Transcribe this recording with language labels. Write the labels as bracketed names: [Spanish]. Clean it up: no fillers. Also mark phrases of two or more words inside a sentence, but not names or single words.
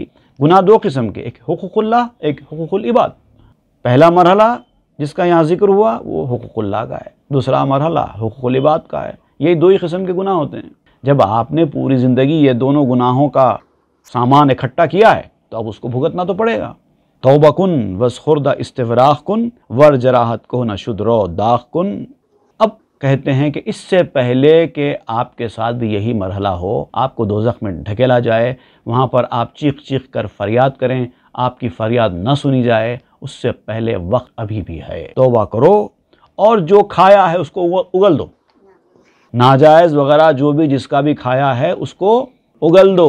[Urdu] گناہ دو قسم کے، ایک حقوق اللہ، ایک حقوق العباد۔ پہلا مرحلہ جس کا یہاں ذکر ہوا وہ حقوق اللہ کا ہے، دوسرا مرحلہ حقوق العباد کا ہے۔ یہی دو ہی قسم کے گناہ ہوتے ہیں۔ جب آپ نے پوری زندگی یہ دونوں گناہوں کا سامان اکٹھا کیا ہے تو اب اس کو بھگتنا تو پڑے گا۔ [Persian] توبہ کن وز خوردہ استفراغ کن، ور جراحت کو نہ شد رو داغ کن۔ [Urdu] اب کہتے ہیں کہ اس سے پہلے کہ آپ کے ساتھ بھی یہی مرحلہ ہو، آپ کو دوزخ میں ڈھکیلا جائے، وہاں پر آپ چیخ چیخ کر فریاد کریں، آپ کی فریاد نہ سنی جائے، اس سے پہلے وقت ابھی بھی ہے۔ توبہ کرو اور جو کھایا ہے اس کو اگل دو، ناجائز وغیرہ جو بھی جس کا بھی کھایا ہے اس کو اگل دو۔